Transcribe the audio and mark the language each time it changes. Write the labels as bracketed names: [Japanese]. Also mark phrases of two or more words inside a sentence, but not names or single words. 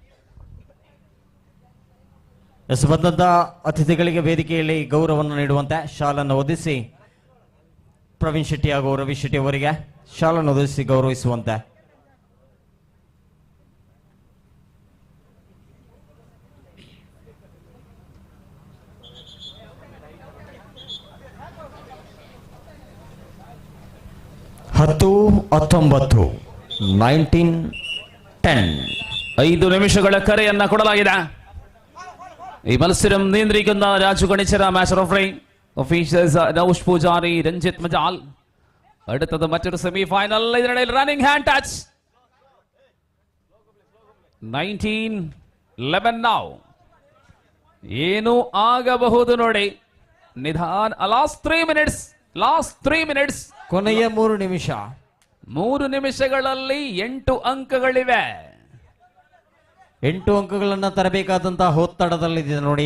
[Kannada] ಬಂದಂತ ಅತಿಥಿಗಳಿಗೆ ವೇದಿಕೆಯಲ್ಲಿ ಗೌರವವನ್ನು ನೀಡುವಂತೆ ಶಾಲನ್ನು ಒದಿಸಿ ಪ್ರವೀಣ್ ಶೆಟ್ಟಿ ಹಾಗೂ ರವಿ ಶೆಟ್ಟಿ ಅವರಿಗೆ ಶಾಲನ್ನು ಒದಿಸಿ ಗೌರವಿಸುವಂತೆ ಹತ್ತು 19 5 ನಿಮಿಷಗಳ ಕರೆಯನ್ನ ಕೊಡಲಾಗಿದೆ. [Malayalam] ഈ മത്സരം നിയന്ത്രിക്കുന്ന രാജു ഗണിച്ചര [English] match referee officials [Malayalam] നൌഷ് പൂജാരി രഞ്ജിത്ത് മജാൽ. അടുത്തത് മറ്റൊരു [English] semi final. [Malayalam] ഇതിനിടയിൽ [English] running hand touch [Malayalam] 19-11 now. [Kannada] ಏನು ಆಗಬಹುದು ನೋಡಿ. ನಿಧಾನ. [English] last 3 minutes. [Kannada] ಕೊನೆಯ 3 ನಿಮಿಷ. 3 ನಿಮಿಷಗಳಲ್ಲಿ 8 ಅಂಕಗಳಿವೆ. 8 ಅಂಕಗಳನ್ನ ತರಬೇಕಾದಂತಹ ಒತ್ತಡದಲ್ಲಿದೆ ನೋಡಿ.